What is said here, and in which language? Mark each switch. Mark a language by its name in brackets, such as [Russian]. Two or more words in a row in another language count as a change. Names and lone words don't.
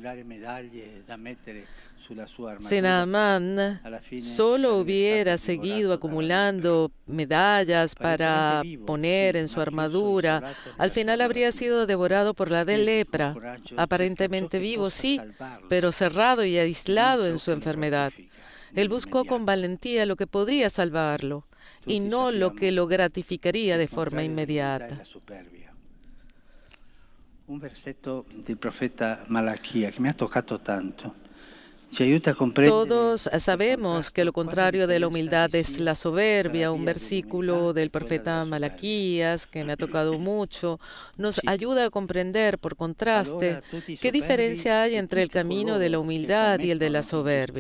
[Spanish] Si Naamán solo hubiera seguido acumulando medallas para poner en su armadura, al final habría sido devorado por la de lepra, aparentemente vivo, sí, pero cerrado y aislado en su enfermedad. Él buscó con valentía lo que podría salvarlo, y no lo que lo gratificaría de forma inmediata. [Italian] Un versetto del profeta Malachia [Spanish] que me ha tocado tanto. [Italian] Ci aiuta a comprendere. [Spanish] Todos sabemos que lo contrario de la humildad es la soberbia. Un versículo del profeta Malaquías que me ha tocado mucho nos ayuda a comprender, por contraste, qué diferencia hay entre el camino de la humildad y el de la soberbia.